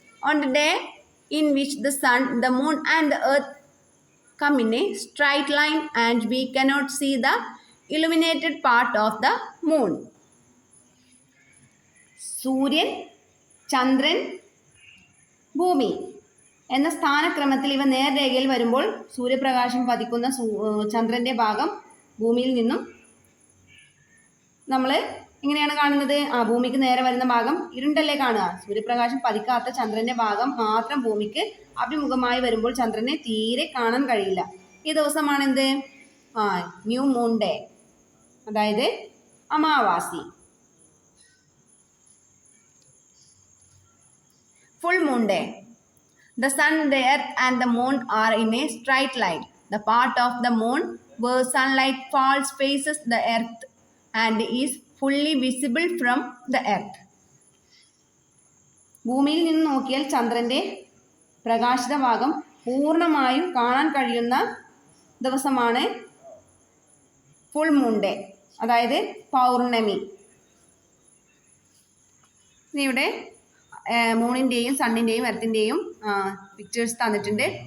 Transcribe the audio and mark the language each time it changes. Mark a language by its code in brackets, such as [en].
[en] On the day in which the sun, the moon and the earth come in a straight line and we cannot see the illuminated part of the moon. [ml] സൂര്യൻ, ചന്ദ്രൻ, ഭൂമി എന്ന സ്ഥാനക്രമത്തിൽ ഇവ നേർരേഖയിൽ വരുമ്പോൾ സൂര്യപ്രകാശം പതിക്കുന്ന ചന്ദ്രൻ്റെ ഭാഗം ഭൂമിയിൽ നിന്നും നമ്മൾ എങ്ങനെയാണ് കാണുന്നത്? ഭൂമിക്ക് നേരെ വരുന്ന ഭാഗം ഇരുണ്ടല്ലേ കാണുക. സൂര്യപ്രകാശം പതിക്കാത്ത ചന്ദ്രന്റെ ഭാഗം മാത്രം ഭൂമിക്ക് അഭിമുഖമായി വരുമ്പോൾ ചന്ദ്രനെ തീരെ കാണാൻ കഴിയില്ല. ഈ ദിവസമാണ് എന്ത്? [en] new moon day, [ml] അതായത് അമാവാസി. [en] Full moon day. The sun, the earth and the moon are in a straight line. The part of the moon where sunlight falls faces the earth and is fully visible from the earth. [ml] ഭൂമിയിൽ നിന്ന് നോക്കിയാൽ ചന്ദ്രൻ്റെ പ്രകാശിത ഭാഗം പൂർണ്ണമായും കാണാൻ കഴിയുന്ന ദിവസമാണ് full moon day, അതായത് പൗർണമി. ഇവിടെ മൂണിൻ്റെയും സണ്ണിൻ്റെയും എർത്തിൻ്റെയും പിക്ചേഴ്സ് തന്നിട്ടുണ്ട്.